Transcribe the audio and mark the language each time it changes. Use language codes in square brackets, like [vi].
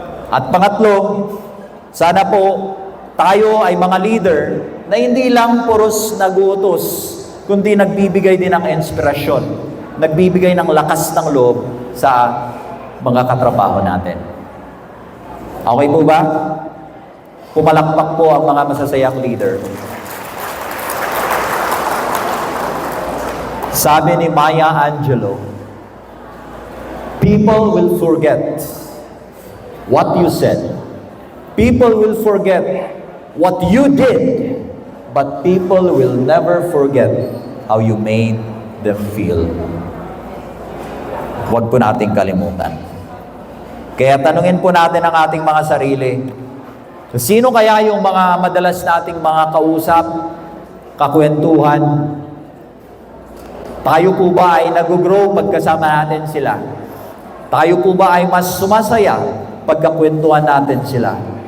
[tl] At pangatlo, sana po tayo ay mga leader na hindi lang puros nag-uutos, kundi nagbibigay din ng inspirasyon, nagbibigay ng lakas ng loob sa mga katrabaho natin. Okay po ba? Pumalakpak po ang mga masasayang leader. Sabi ni [en] Maya Angelou, "People will forget what you said. People will forget what you did, but people will never forget how you made them feel." [tl] Huwag po nating kalimutan. Kaya tanungin po natin ang ating mga sarili. So, sino kaya yung mga madalas nating mga kausap, kakwentuhan? Tayo po ba ay nag-grow pagkasama natin sila? Tayo po ba ay mas sumasaya pagkakwentuhan natin sila?